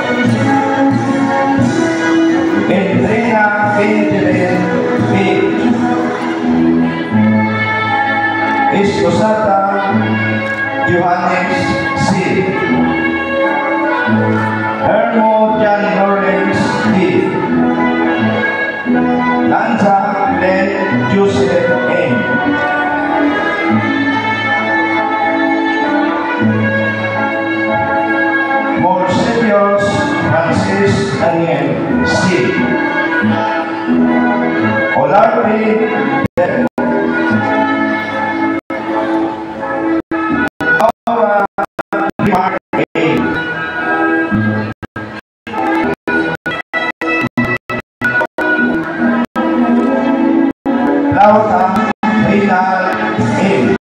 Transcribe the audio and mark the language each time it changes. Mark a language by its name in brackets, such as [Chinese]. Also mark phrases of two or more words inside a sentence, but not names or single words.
[English] Endrina Benjamin B. Esposata Johannes C. Hermo Jan Lawrence D. Lanza Glenn Joseph N. Morselios Francis Daniel C. Olarte Laura Mark A. Laura Reynal A.